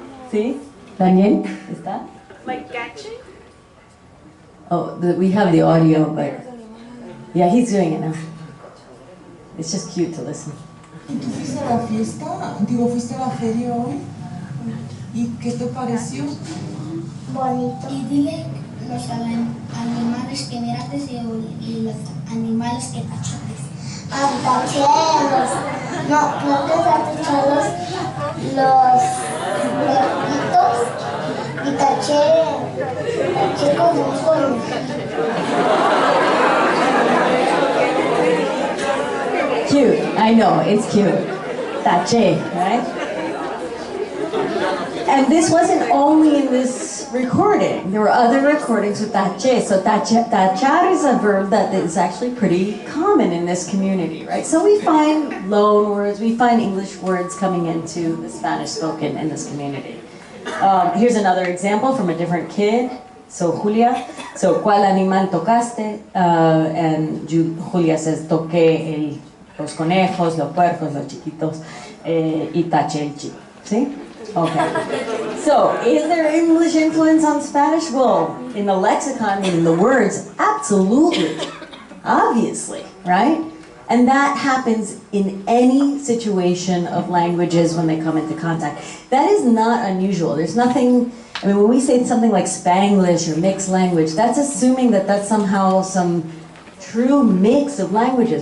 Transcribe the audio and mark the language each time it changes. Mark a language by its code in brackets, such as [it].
[en] See? Daniel, is that? Like catching? Oh, we have the audio, but yeah, he's doing it now. It's just cute to listen. [es] ¿Y tú fuiste a la fiesta? Digo, ¿fuiste a la feria hoy? ¿Y qué te pareció? Bonito. Y dile los animales que miraste y los animales que tachaste. Tacheros. No que taché los leopitos y taché como un conejito. [en] Cute, I know, it's cute. Tache, right? And this wasn't only in this recording. There were other recordings with tache. So tachar is a verb that is actually pretty common in this community, right? So we find loan words, we find English words coming into the Spanish spoken in this community. Here's another example from a different kid. [es] So Julia, so ¿cuál animal tocaste? And Julia says, toqué los conejos, los puercos, los chiquitos, y taché el chico. [en] See? Okay. So, is there English influence on Spanish? Well, in the lexicon, in the words, absolutely. Obviously, right? And that happens in any situation of languages when they come into contact. That is not unusual. There's nothing, I mean, when we say something like Spanglish or mixed language, that's assuming that that's somehow some true mix of languages.